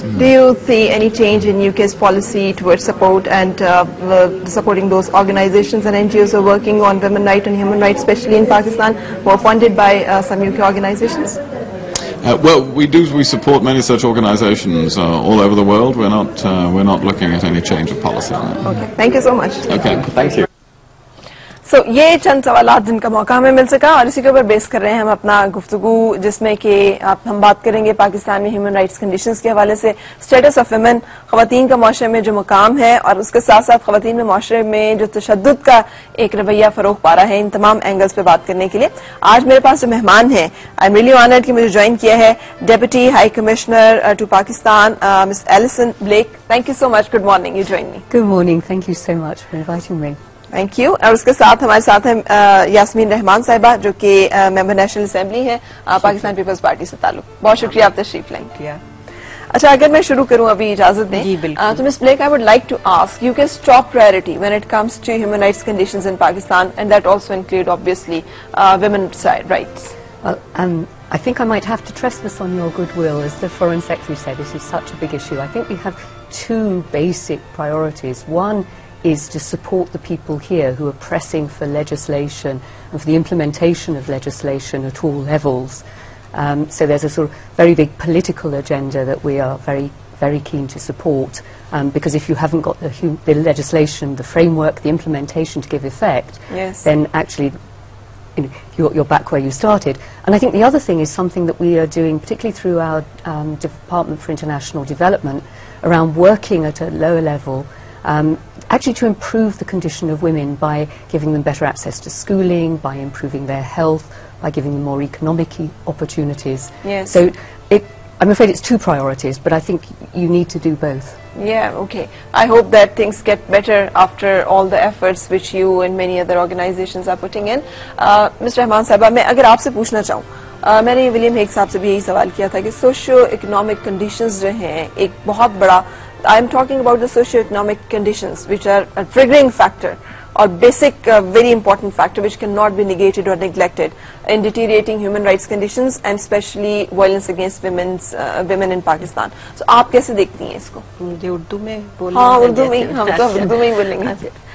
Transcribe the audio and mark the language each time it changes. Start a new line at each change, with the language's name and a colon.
English: Do you see any change in UK's policy towards support and supporting those organizations and NGOs who are working on women's rights and human rights, especially in Pakistan, who are funded by some UK organizations? Well, we support many such organizations all over the world. We're not looking at any change of policy on that. Okay, thank you so much. Okay, thank you.
Urdu: So, یہ چند سوالات جن کا موقع ہمیں مل سکا، اور اسی کے اوپر بیس کر رہے ہیں ہم اپنا گفتگو، جس میں کہ ہم بات کریں گے پاکستان میں ہیومن رائٹس کنڈیشنز کے حوالے سے، اسٹیٹس آف ویمن، خواتین کا معاشرے میں جو مقام ہے، اور اس کے ساتھ ساتھ خواتین میں معاشرے میں جو تشدد کا ایک رویہ فروغ پا رہا ہے، ان تمام اینگلز پہ بات کرنے کے لیے آج میرے پاس جو مہمان ہیں،
English: I am really honoured
Urdu: کہ مجھے جوائن کیا ہے deputy high commissioner to Pakistan miss Allison black.
English: Thank you so much. Good morning. You join me. Good morning. Thank you so much for inviting me. Thank you.
Urdu: اور اس کے ساتھ ہمارے ساتھ ہیں یاسمین رحمان صاحبہ، جو کہ ممبر نیشنل اسمبلی ہیں، پاکستان پیپلز پارٹی سے تعلق. بہت شکریہ آپ تشریف لائیں. اچھا، اگر میں شروع کروں، ابھی اجازت دیں تو مس black,
English: I would like to ask you keys top priority when it comes to human rights conditions in Pakistan, and that also include obviously women's rights. I think I might have to trespass on your goodwill. As the Foreign Secretary said, this is such a big issue. I think we have two basic priorities. One is to support the people here who are pressing for legislation and for the implementation of legislation at all levels. So there's a sort of very big political agenda that we are very, very keen to support, because if you haven't got the legislation, the framework, the implementation to give effect, then actually you're back where you started. And I think the other thing is something that we are doing, particularly through our Department for International Development, around working at a lower level, actually to improve the condition of women by giving them better access to schooling, by improving their health, by giving them more economic opportunities. So I'm afraid it's two priorities, but I think you need to do both. Yeah, okay. I hope that things get better after all the efforts which you and many other organizations are putting in. Mr.
Urdu: Rahman Sahaba, میں اگر آپ سے پوچھنا چاہوں، میں نے William Hague صاحب سے بھی یہی سوال کیا تھا کہ سوشو اکنامک کنڈیشنز جو ہیں ایک بہت بڑا
English: but I'm talking about the socio-economic conditions which are a triggering factor or basic very important factor which cannot be negated or neglected in deteriorating human rights conditions and especially violence against women in Pakistan.
Urdu: So آپ کیسے دیکھتی ہیں اس کو؟ مجھے اردو میں بولنا ہاں اردو میں ہم تو اردو میں ہی بولیں گے.